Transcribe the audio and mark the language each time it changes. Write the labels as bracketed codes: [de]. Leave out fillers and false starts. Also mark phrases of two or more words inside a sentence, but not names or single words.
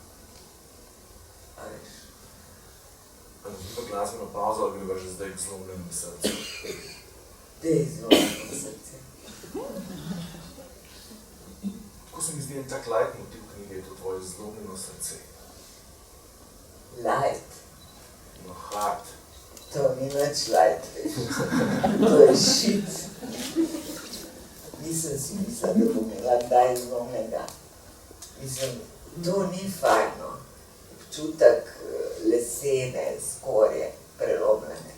[sl] A veš? A ne bi pa glasbeno pauzo, ali greva že zdaj k zlomljenemu srcu? Dej zlomljeno srce. Tako se mi zdi en tak leitmotiv knjige, je to tvoje zlomljeno srce. Light. [en] No, hard. [sl] To ni nič light, veš. To je shit. Nisem si mislila, da bom imela kdaj zlomljenega. Mislim, to ni fajno. Občutek lesene, skorje, prelomljene.